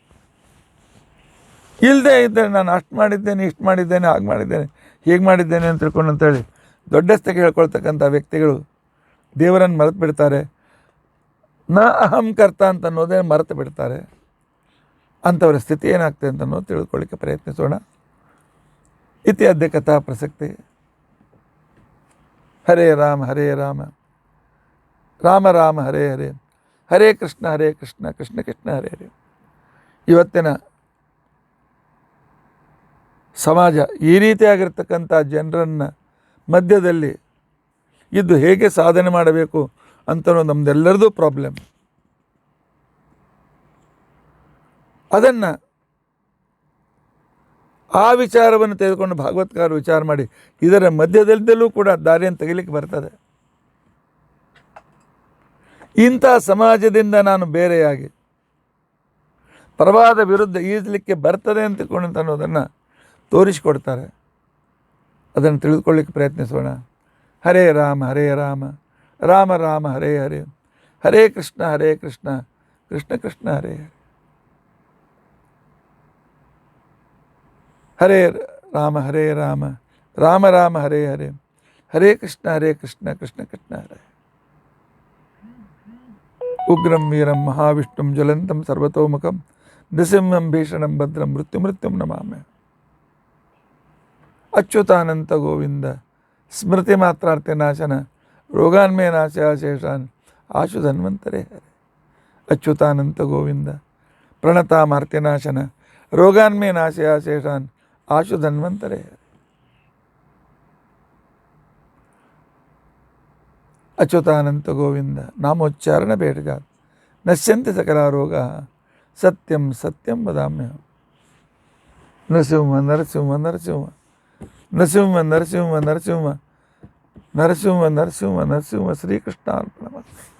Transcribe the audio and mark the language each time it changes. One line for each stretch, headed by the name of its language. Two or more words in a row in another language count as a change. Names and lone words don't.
Kannada: ಇಲ್ಲದೆ ಇದ್ದರೆ ನಾನು ಅಷ್ಟು ಮಾಡಿದ್ದೇನೆ, ಇಷ್ಟು ಮಾಡಿದ್ದೇನೆ, ಹಾಗೆ ಮಾಡಿದ್ದೇನೆ, ಹೀಗೆ ಮಾಡಿದ್ದೇನೆ ಅಂತ ತಿಳ್ಕೊಂಡು ಅಂತೇಳಿ ದೊಡ್ಡಸ್ತಿಗೆ ಹೇಳ್ಕೊಳ್ತಕ್ಕಂಥ ವ್ಯಕ್ತಿಗಳು ದೇವರನ್ನು ಮರೆತು ಬಿಡ್ತಾರೆ.
Sanskrit: ನ ಅಹಂಕರ್ತ
Kannada: ಅಂತ ಅನ್ನೋದೇ ಮರೆತು ಬಿಡ್ತಾರೆ. ಅಂಥವರ ಸ್ಥಿತಿ ಏನಾಗ್ತದೆ ಅಂತ ಅನ್ನೋದು ತಿಳಿದುಕೊಳ್ಳಿಕ್ಕೆ ಪ್ರಯತ್ನಿಸೋಣ.
Sanskrit: ಇತಿ ಅದ್ಯ ಕಥಾ ಪ್ರಸಕ್ತಿ. ಹರೇ ರಾಮ ಹರೇ ರಾಮ, ರಾಮ ರಾಮ ಹರೇ ಹರೇ, ಹರೇ ಕೃಷ್ಣ ಕೃಷ್ಣ ಕೃಷ್ಣ ಹರೇ ಹರೇ.
Kannada: ಇವತ್ತಿನ ಸಮಾಜ ಈ ರೀತಿಯಾಗಿರ್ತಕ್ಕಂಥ ಜನರನ್ನು ಮಧ್ಯದಲ್ಲಿ ಇದ್ದು ಹೇಗೆ ಸಾಧನೆ ಮಾಡಬೇಕು ಅಂತ ನಮ್ಮದೆಲ್ಲರದು ಪ್ರಾಬ್ಲಮ್. ಅದನ್ನು ಆ ವಿಚಾರವನ್ನು ತೆಗೆದುಕೊಂಡು ಭಾಗವತ್ಕಾರರು ವಿಚಾರ ಮಾಡಿ ಇದರ ಮಧ್ಯದಲ್ಲೂ ಕೂಡ ದಾರಿಯನ್ನು ತೆಗಿಲಿಕ್ಕೆ ಬರ್ತದೆ. ಇಂಥ ಸಮಾಜದಿಂದ ನಾನು ಬೇರೆಯಾಗಿ ಪ್ರವಾದ ವಿರುದ್ಧ ಈಜಲಿಕ್ಕೆ ಬರ್ತದೆ ಅಂತ ತಿಳ್ಕೊಂಡು ಅನ್ನೋದನ್ನು ತೋರಿಸಿಕೊಡ್ತಾರೆ. ಅದನ್ನು ತಿಳಿದುಕೊಳ್ಳಿಕ್ಕೆ ಪ್ರಯತ್ನಿಸೋಣ.
Sanskrit: ಹರೇ ರಾಮ ಹರೇ ರಾಮ, ರಾಮ ರಾಮ ಹರೇ ಹರೇ, ಹರೇ ಕೃಷ್ಣ ಕೃಷ್ಣ ಕೃಷ್ಣ ಹರೇ ಹರೇ. ಹರೇ ರಾಮ ಹರೇ ರಾಮ, ರಾಮ ರಾಮ ಹರೇ ಹರೇ, ಹರೇ ಕೃಷ್ಣ ಕೃಷ್ಣ ಕೃಷ್ಣ ಹರೇ. ಉಗ್ರಂ ವೀರಂ ಮಹಾವಿಷ್ಣುಂ ಜ್ವಲಂತಂ ಸರ್ವತೋಮುಖಂ ನೃಸಿಂಹಂ ಭೀಷಣಂ ಭದ್ರಂ ಮೃತ್ಯುಂ ನಮಾಮ್ಯ. ಅಚ್ಯುತಾನಂತ ಗೋವಿಂದ ಸ್ಮೃತಿ ಮಾತ್ರಾರ್ಥ ನಾಶನ, ರೋಗಾನ್ಮೇ ನಾಶಾಶೇಷಾನ್ ಆಶು ಧನ್ವಂತರೇ ಹರೇ. ಅಚ್ಯುತಾನಂತ ಗೋವಿಂದ ಪ್ರಣತಾಮಾರ್ತಿನಾಶನ, ರೋಗಾನ್ಮೇ ನಾಶಾಶೇಷಾನ್ ಆಶು ಧನ್ವಂತರೇ ಹರೇ. ಅಚ್ಯುತಾನಂತ ಗೋವಿಂದ ನಾಮೋಚ್ಚಾರಣ ಬೇಡಜಾತ್ ನಶ್ಯಂತಿ ಸಕಲ ರೋಗ, ಸತ್ಯಂ ಸತ್ಯಂ ವದಾಮ್ಯ. ನರಸಿಂಹ ನರಸಿಂಹ ನರಸಿಂಹ ನರಸಿಂಹ ನರಸಿಂಹ ನರಸಿಂಹ ನರಸಿಂಹ ನರಸಿಂಹ ನರಸಿಂಹ ಶ್ರೀಕೃಷ್ಣಾರ್ಪಣಮಸ್ತು.